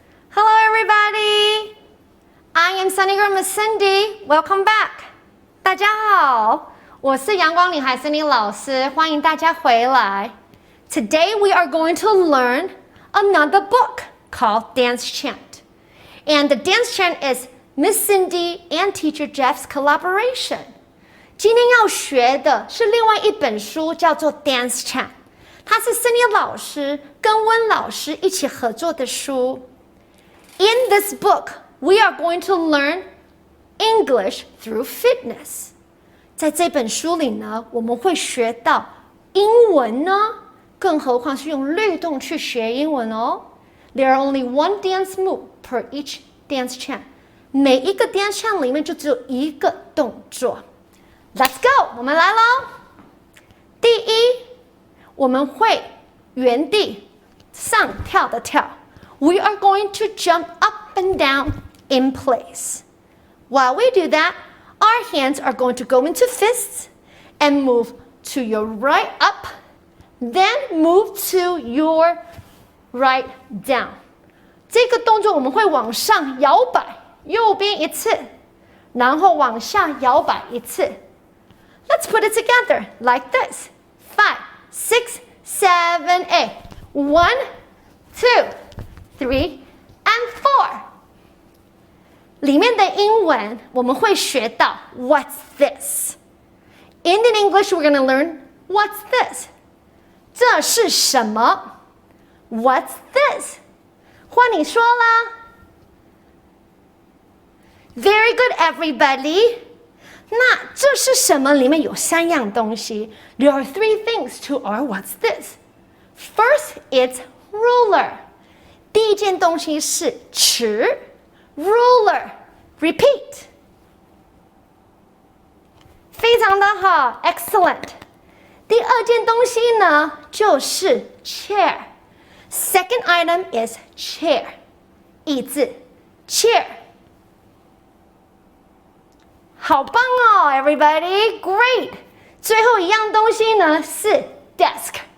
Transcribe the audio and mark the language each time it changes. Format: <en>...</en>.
<en>Hello, everybody. I am Sunny Girl Miss Cindy. Welcome back.</en> <zh>大家好，我是阳光女孩 Cindy 老师，欢迎大家回来。</zh> <en>Today we are going to learn another book called Dance Chant. And the dance chant is Miss Cindy and Teacher Jeff's collaboration.</en> <zh>今天要学的是另外一本书，叫做 Dance Chant. 它是 Cindy 老师跟温老师一起合作的书。</zh> <en>In this book, we are going to learn English through fitness.</en> <zh>在这本书里呢，我们会学到英文呢，更何况是用律动去学英文哦。</zh> <en>There are only one dance move per each dance chant.</en> <zh>每一个 dance chant 里面就只有一个动作。</zh> <en>Let's go，</en> <zh>我们来咯。第一，我们会原地上跳的跳。</zh> <en>We are going to jump up and down in place. While we do that, our hands are going to go into fists and move to your right up, then move to your right down.</en> <zh>这个动作我们会往上摇摆，右边一次，然后往下摇摆一次。</zh> <en>Let's put it together like this. 5, 6, 7, 8. 1, 2, 3, and 4.</en> <zh>里面的英文我们会学到</zh> <en>What's this? In English, we're going to learn What's this?</en> <zh>这是什么？</zh> <en>What's this?</en> <zh>换你说啦。</zh> <en>Very good, everybody.</en> <zh>那这是什么？里面有3样东西。</zh> <en>There are 3 things to our what's this. First, it's ruler.</en> <zh>第一件东西是尺 ，ruler.</zh> <en>Repeat.</en> <zh>非常的好 ，</zh> <en>excellent.</en> <zh>第二件东西呢，就是 chair.</zh> <en>Second item is chair.</en> <zh>椅子</zh> <en>chair.</en> <zh>好棒哦 ，</zh> <en>everybody, great.</en> <zh>最后一样东西呢是 desk.</zh>